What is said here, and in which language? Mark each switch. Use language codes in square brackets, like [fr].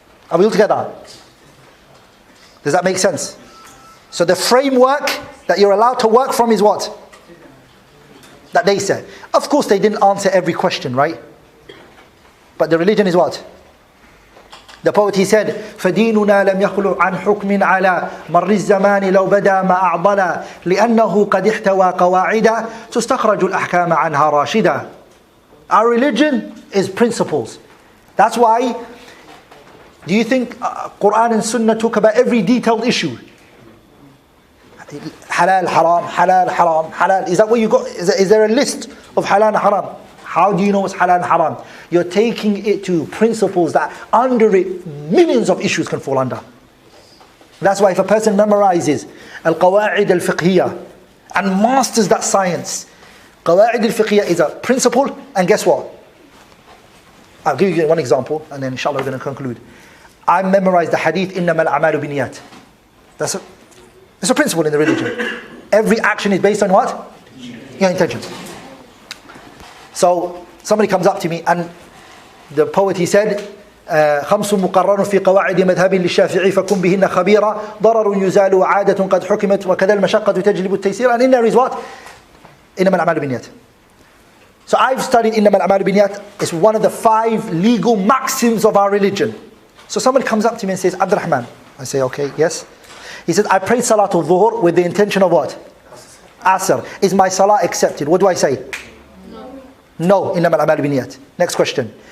[en] Are we all together? Does that make sense? So the framework that you're allowed to work from is what? That they said. Of course they didn't answer every question, right? But the religion is what? The poet, he said, [ar] فَدِينُنَا لَمْ يَخْلُعْ عَنْ حُكْمٍ عَلَى مَرِّ الزَّمَانِ لَوْ بَدَى مَا أَعْضَلَ لِأَنَّهُ قَدْ احْتَوَى قَوَاعِدَ تُسْتَخْرَجُ الْأَحْكَامَ عَنْهَا رَاشِدًا. [en] Our religion is principles. That's why, do you think Quran and Sunnah talk about every detailed issue? Halal, haram, halal, haram, halal. Is that what you got? Is there a list of halal and haram? How do you know what's halal and haram? You're taking it to principles that under it millions of issues can fall under. That's why if a person memorizes al-qawa'id al-fiqhiyya and masters that science, qawa'id al-fiqhiyya is a principle, and guess what? I'll give you one example and then inshallah we're going to conclude. I memorized the hadith [ar] إِنَّمَا الْأَعْمَالُ بِنِيَّاتٍ. [en] It's a principle in the religion. Every action is based on what? Your intentions. So somebody comes up to me and the poet, he said, [ar] خمس مقرر في قواعد مذهب للشافعي فكن بهن خبيرا ضرر يزال وعادة قد حكمت وكذا المشقة تجلب التيسير. [en] And in there is what? [ar] إنما الأعمال بالنيات. [en] So I've studied [ar] إنما الأعمال بالنيات. [en] It's one of the 5 legal maxims of our religion. So somebody comes up to me and says, Abdurahman. I say, okay, yes. He says, I prayed Salatul Dhuhr with the intention of what? Asr. Is my salah accepted? What do I say? No. [ar] إنما الأعمال بالنيات. [en] Next question.